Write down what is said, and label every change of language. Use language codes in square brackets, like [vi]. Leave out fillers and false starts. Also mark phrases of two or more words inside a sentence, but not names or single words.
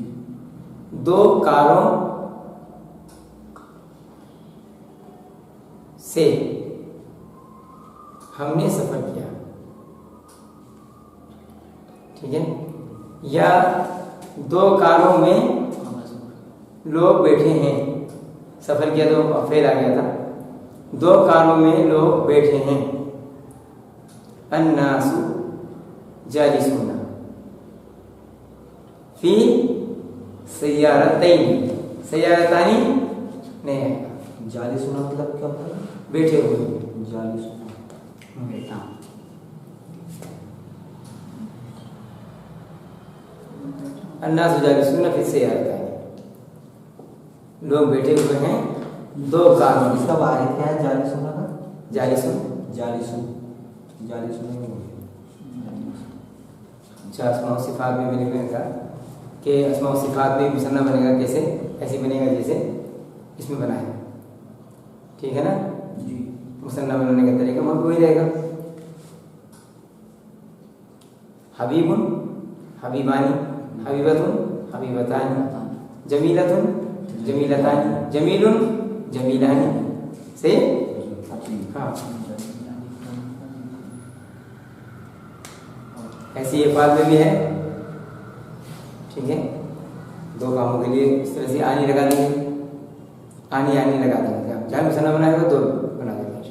[hi] दो कारों से हमने सफर किया, ठीक है। या दो कारों में लोग बैठे हैं, सफर किया तो फेल आ गया था। दो कारों में लोग बैठे हैं, [ar] الناسُ جالسون في سيارتين، سيارتانِ [hi] नहीं है। जालिसूना मतलब क्या होता है? बैठे हुए, जालिसूना [ar] الناسُ جالسون في سيارتين, [hi] लोग बैठे हुए हैं दो कारों में। इसका वाहिद क्या है जालिसूना का? जालिसून [ar] جالسون جالسونَ [hi] अच्छा, [ar] أسماء الصفات [hi] में मैंने कहा कि [ar] أسماء الصفات [hi] में मुसन्ना बनेगा कैसे? ऐसे बनेगा जैसे इसमें बना है, ठीक है ना। जी। मुसन्ना बनाने का तरीका वही रहेगा। [ar] حبيبٌ حبيبانِ، حبيبةٌ حبيبتانِ، جميلةٌ جميلتانِ، جميلٌ جميلانِ. [hi] सही? हाँ, ऐसी अल्फाज में भी है, ठीक है। दो कामों के लिए इस तरह से आनी लगा देंगे, आनी आनी लगा देंगे। आप जहाँ मुसन्ना बनाएगा दो बना देंगे।